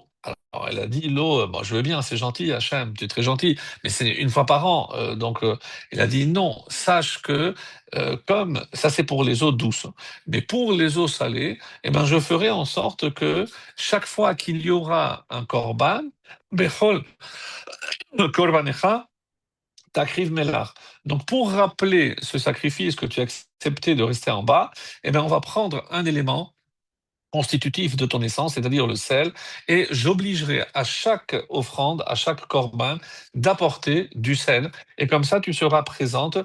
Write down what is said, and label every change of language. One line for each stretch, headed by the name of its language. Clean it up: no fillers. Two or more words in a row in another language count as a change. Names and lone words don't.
French: Alors, elle a dit l'eau, bon, je veux bien, c'est gentil, Hachem, tu es très gentil, mais c'est une fois par an. Donc, elle a dit non, sache que comme ça, c'est pour les eaux douces, mais pour les eaux salées, eh ben, je ferai en sorte que chaque fois qu'il y aura un korban,
Hebrew: בכל קרבנך תקריב מלח.
French: Donc, pour rappeler ce sacrifice que tu as accepté de rester en bas, eh ben, on va prendre un élément constitutif de ton essence, c'est-à-dire le sel, et j'obligerai à chaque offrande, à chaque corban, d'apporter du sel, et comme ça tu seras présente.